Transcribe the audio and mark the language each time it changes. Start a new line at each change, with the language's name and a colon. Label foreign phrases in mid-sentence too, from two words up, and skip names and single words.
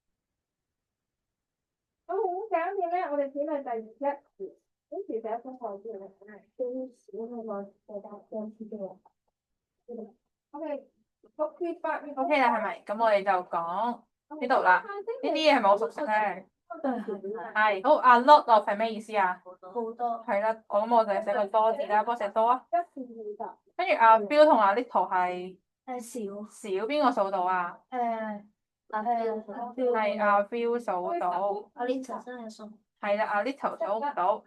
Cantonese: 咁好簡單咧，我哋片係第一條，跟住第一封課之後咧，最少嗰個再加兩次嘅喎。OK 啦，係咪？咁我哋就講呢度啦。呢啲嘢係咪好熟悉咧？係。好 ，
English: a lot of
Cantonese: 係咩意思啊？好多。係啦，咁我就寫個多字啦，幫我寫多啊。一至二十。跟住阿 Bill 同阿 Little 係少邊個數到啊？係阿 Bill 數到。阿 Little 真係數。係啦，阿 Little 數唔到。